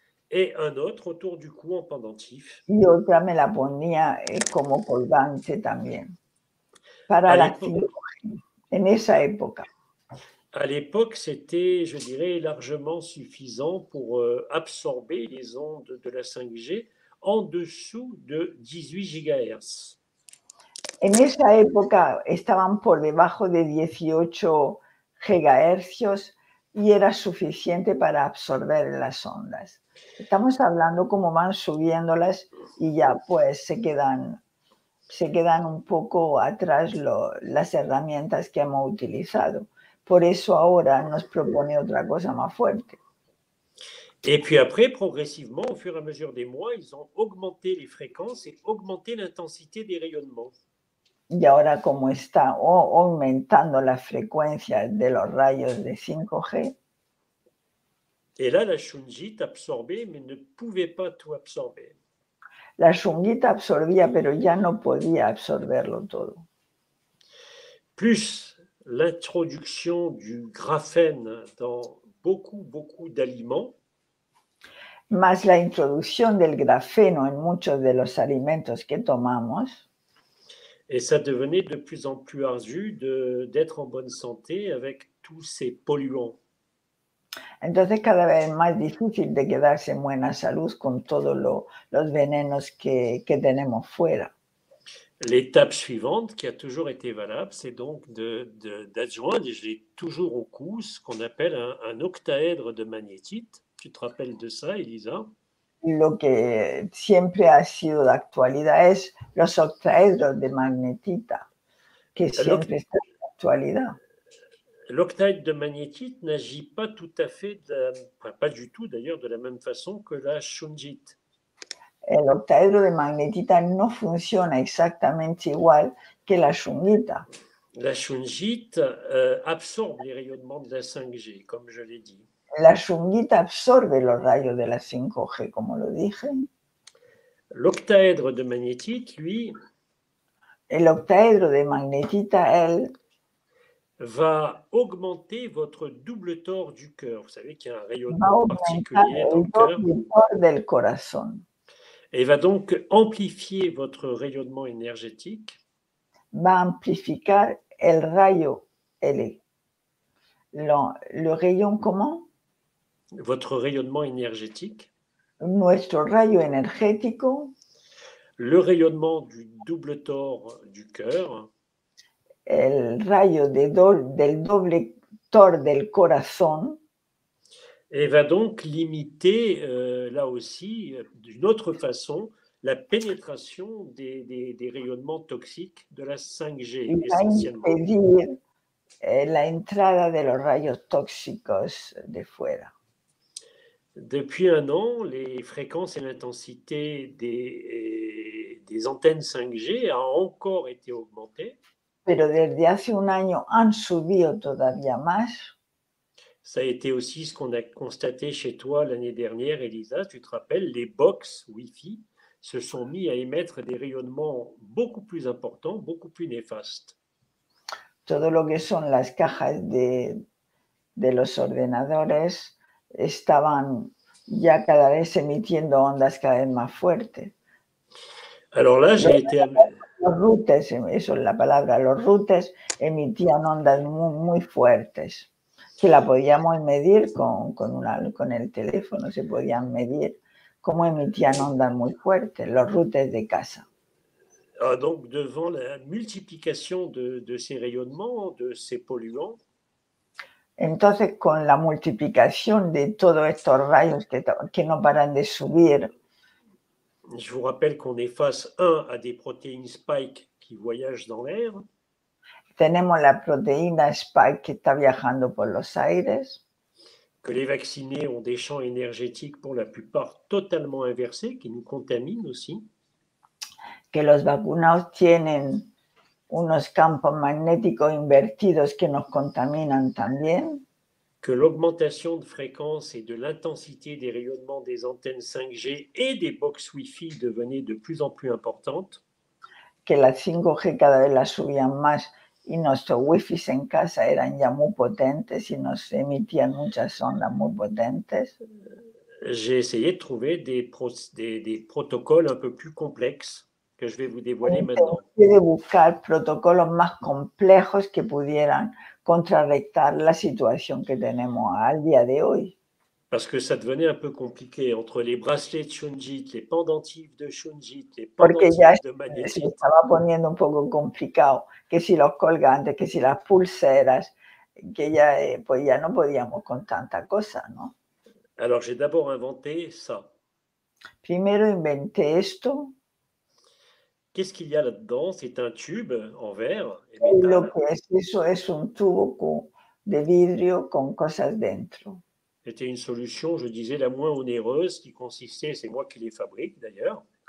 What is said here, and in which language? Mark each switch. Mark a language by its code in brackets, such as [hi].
[fr] Et un autre autour du cou en pendentif. [es] y otra me la ponía como colgante también para [fr] À la l'époque, [es] 5G, en esa época. [fr] à l'époque, c'était, je dirais, largement suffisant pour absorber les ondes de la 5G en dessous de 18 GHz. [es] En esa época estaban por debajo de 18 gigahercios y era suficiente para absorber las ondas. Estamos hablando como van subiéndolas y ya pues se quedan un poco atrás las herramientas que hemos utilizado. Por eso ahora nos propone otra cosa más fuerte. [fr] Et puis après, progressivement, au fur et à mesure des mois, ils ont augmenté les fréquences et augmenté l'intensité des rayonnements. [es] Y ahora como está aumentando la frecuencia de los rayos de 5G, [fr] Et là, la Shunjit absorbait, mais ne pouvait pas tout absorber. [es] la Shunguita absorbía, pero ya no podía absorberlo todo. [fr] Plus l'introduction du graphène dans beaucoup d'aliments, [es] Más la introducción del grafeno en muchos de los alimentos que tomamos, [fr] et ça devenait de plus en plus ardu d'être en bonne santé avec tous ces polluants. [es] entonces cada vez más difícil de quedarse en buena salud con todos los venenos que tenemos fuera. [fr] L'étape suivante, qui a toujours été valable, c'est donc d'adjoindre, et je l'ai toujours au cou, ce qu'on appelle un octaèdre de magnétite. Tu te rappelles de ça, Elisa? [es] Lo que siempre ha sido de actualidad es los octaedros de magnetita, que siempre está en actualidad. [fr] L'octaèdre de magnétite n'agit pas tout à fait, pas du tout d'ailleurs, de la même façon que la Shunjit. [es] El octaedro de magnetita no funciona exactamente igual que la Shunguita. [fr] La Shunjit absorbe les rayonnements de la 5G, comme je l'ai dit. [es] La shungita absorbe los rayos de la 5G, como lo dije. [fr] L'octaèdre de magnétite, lui, [es] El octaedro de magnetita, él [fr] va augmenter votre double tore du cœur. Vous savez qu'il y a un [es] va a [fr] rayonnement [es] aumentar [fr] particulier dans [es] el [fr] le cœur [es] doble del corazón. [fr] et va donc amplifier votre rayonnement énergétique [es] Va a amplificar el rayo, [fr] le rayon, [es] ¿cómo? [fr] votre rayonnement énergétique, [es] Nuestro rayo energético, [fr] le rayonnement du double tore du cœur [es] el rayo del doble tor del corazón, [fr] et va donc limiter, là aussi, d'une autre façon, la pénétration des rayonnements toxiques de la 5G, [es] y va a [fr] essentiellement. [es] impedir la entrada de los rayos tóxicos de fuera. [fr] Depuis un an, les fréquences et l'intensité des antennes 5G a encore été augmentée. [es] Pero desde hace un año han subido todavía más. [fr] Ça a été aussi ce qu'on a constaté chez toi l'année dernière, Elisa. Tu te rappelles, les box Wi-Fi se sont mis à émettre des rayonnements beaucoup plus importants, beaucoup plus néfastes. [es] Todo lo que son las cajas de los ordenadores estaban ya cada vez emitiendo ondas cada vez más fuertes. [fr] Alors là, j'ai été... [es] Los routers, eso es la palabra, los routers emitían ondas muy fuertes, que la podíamos medir con el teléfono, se podían medir cómo emitían ondas muy fuertes, los routers de casa. [fr] Donc, devant la multiplication de ces rayonnements, de ces polluants, [es] entonces, con la multiplicación de todos estos rayos que no paran de subir, [fr] je vous rappelle qu'on est face, un, à des protéines spike qui voyagent dans l'air. [es] Tenemos la proteína spike que está viajando por los aires. [fr] Que les vaccinés ont des champs énergétiques pour la plupart totalement inversés, qui nous contaminent aussi. [es] Que los vacunados tienen unos campos magnéticos invertidos que nos contaminan también. [fr] Que l'augmentation de fréquence et de l'intensité des rayonnements des antennes 5G et des box Wi-Fi devenait de plus en plus importante. [es] Que las 5G cada vez las subían más y nuestros Wi-Fi en casa eran ya muy potentes y nos emitían muchas ondas muy potentes. [fr] J'ai essayé de trouver des protocoles un peu plus complexes que je vais vous dévoiler maintenant. [es] De buscar protocolos más complejos que pudieran contrarrestar la situación que tenemos al día de hoy. [fr] Parce que ça devenait un peu compliqué entre les bracelets de shungite, les pendentifs de shungite, les [es] Porque ya [fr] pendentifs de magnétite. [es] se estaba poniendo un poco complicado, que si los colgantes, que si las pulseras, que ya, pues ya no podíamos con tanta cosa, ¿no? [fr] Alors j'ai d'abord inventé ça. [es] Primero inventé esto. [fr] Qu'est-ce qu'il y a là-dedans? C'est un tube en verre et [es] Lo [fr] métal. [es] que es eso es un tubo de vidrio con cosas dentro. [fr] C'était une solution, je disais, la moins onéreuse qui consistait, c'est moi qui les fabrique d'ailleurs.